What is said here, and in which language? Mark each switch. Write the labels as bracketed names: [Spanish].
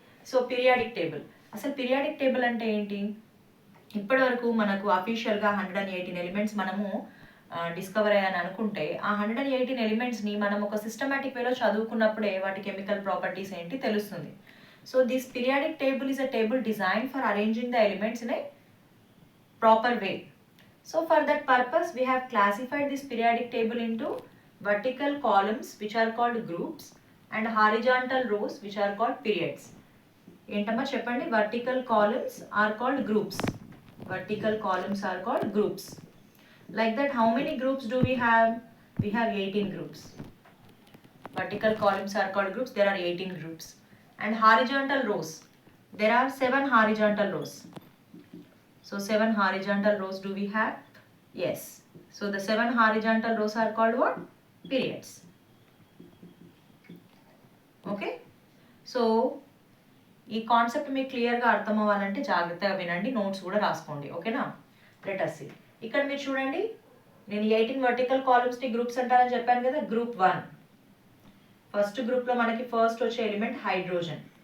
[Telugu] So periodic table, అసలు periodic table అంటే ఏంటి? ఇప్పటి వరకు మనకు అఫీషియల్గా 118 ఎలిమెంట్స్ మనము డిస్కవర్ అయ్యాని అనుకుంటే, ఆ 118 ఎలిమెంట్స్ని మనం ఒక సిస్టమేటిక్ వేలో చదువుకున్నప్పుడే వాటి కెమికల్ ప్రాపర్టీస్ ఏంటి తెలుస్తుంది. [English] So this periodic table is a table design for arranging the elements in a proper way. So for that purpose we have classified this periodic table into vertical columns which are called groups and horizontal rows which are called periods. [Telugu] ఏంటమ్మా చెప్పండి? [English] vertical columns are called groups. Vertical columns are called groups. Like that, how many groups do we have? We have 18 groups. Vertical columns are called groups. There are 18 groups. And horizontal rows, there are 7 horizontal rows. So 7 horizontal rows do we have? Yes. So the 7 horizontal rows are called what? Periods. Okay. [Telugu] So ఈ concept మీకు క్లియర్గా అర్థం అవ్వాలంటే జాగ్రత్తగా వినండి, notes కూడా రాసుకోండి, ఓకేనా? [English] Let us see. [Telugu] ఇక్కడ మీరు చూడండి, నేను 18 వర్టికల్ కాలమ్స్ని గ్రూప్స్ అంటారని చెప్పాను కదా. గ్రూప్ 1, ఫస్ట్ గ్రూప్లో మనకి ఫస్ట్ వచ్చే ఎలిమెంట్ హైడ్రోజన్.